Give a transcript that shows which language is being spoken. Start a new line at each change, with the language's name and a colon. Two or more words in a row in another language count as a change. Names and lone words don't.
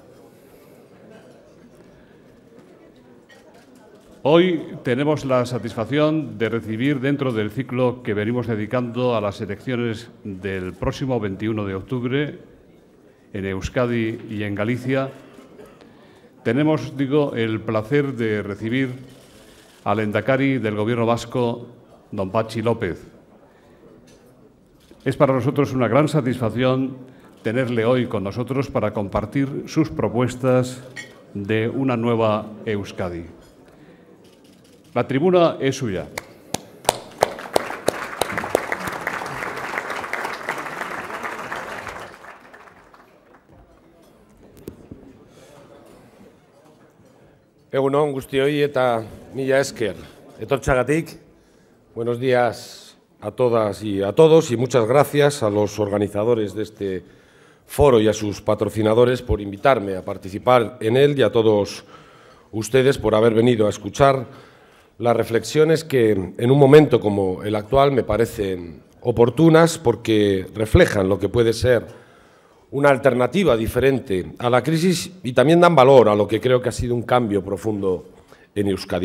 Spanish: Hoy tenemos la satisfacción de recibir, dentro del ciclo que venimos dedicando a las elecciones del próximo 21 de octubre en Euskadi y en Galicia, tenemos, el placer de recibir al Lehendakari del Gobierno vasco, don Patxi López. Es para nosotros una gran satisfacción tenerle hoy con nosotros para compartir sus propuestas de una nueva Euskadi. La tribuna es suya.
Basque: Egun on guztioi eta mila esker. Etortxagatik,
Spanish: buenos días a todas y a todos y muchas gracias a los organizadores de este foro y a sus patrocinadores por invitarme a participar en él y a todos ustedes por haber venido a escuchar las reflexiones que en un momento como el actual me parecen oportunas porque reflejan lo que puede ser una alternativa diferente a la crisis y también dan valor a lo que creo que ha sido un cambio profundo en Euskadi.